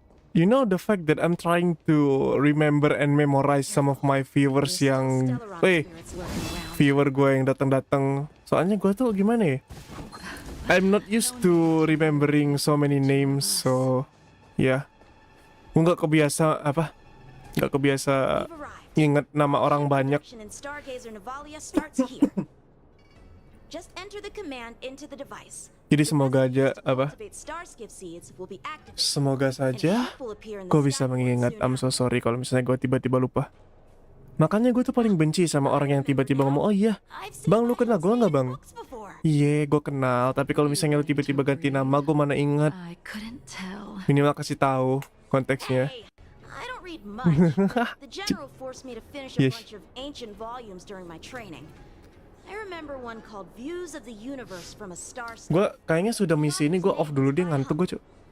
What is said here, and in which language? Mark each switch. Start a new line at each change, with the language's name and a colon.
English: You know the fact that I'm trying to remember and memorize some of my viewers
Indonesian: yang... viewer gue yang datang-datang. Soalnya gue tuh gimana ya?
English: I'm not used to remembering so many names, so...
Indonesian: ya. Gue gak kebiasa, Gak kebiasa inget nama orang banyak.
English: In Stargazer Navalia starts here. Just enter the command into the device.
Indonesian: Jadi semoga aja,
English: Cultivate star skiff seeds will be activated.
Indonesian: semoga saja gue bisa mengingat.
English: I'm so sorry
Indonesian: kalau misalnya gue tiba-tiba lupa. Makanya gue tuh paling benci sama orang yang tiba-tiba ngomong, oh iya, bang lu kenal gue nggak bang? Iya, gue kenal. Tapi kalau misalnya lu tiba-tiba ganti nama, gue mana ingat. Minimal kasih tahu konteksnya.
English: I don't read much. The general forced me to finish a Yes. bunch of ancient volumes during my training. I remember one called Views of the Universe from a Star Step.
Indonesian: Gue kayaknya sudah misi ini gue off dulu, dia ngantuk gue cuy.